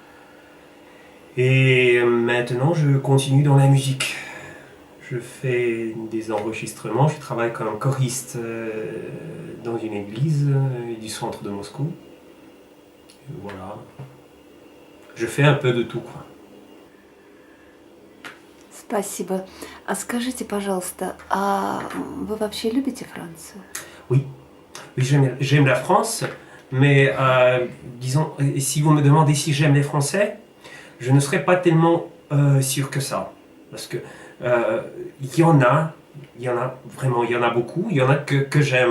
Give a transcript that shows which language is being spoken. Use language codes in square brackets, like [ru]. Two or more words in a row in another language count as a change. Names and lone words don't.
[fr] Et maintenant, je continue dans la musique. Je fais des enregistrements, je travaille comme choriste dans une église du centre de Moscou. Et voilà. Je fais un peu de tout, quoi. [ru] Спасибо. А скажите, пожалуйста, а вы вообще любите Францию? [fr] Oui, oui, j'aime la France, mais disons, si vous me demandez si j'aime les Français, je ne serais pas tellement sûr que ça. Parce que il y en a vraiment, il y en a beaucoup, il y en a que j'aime.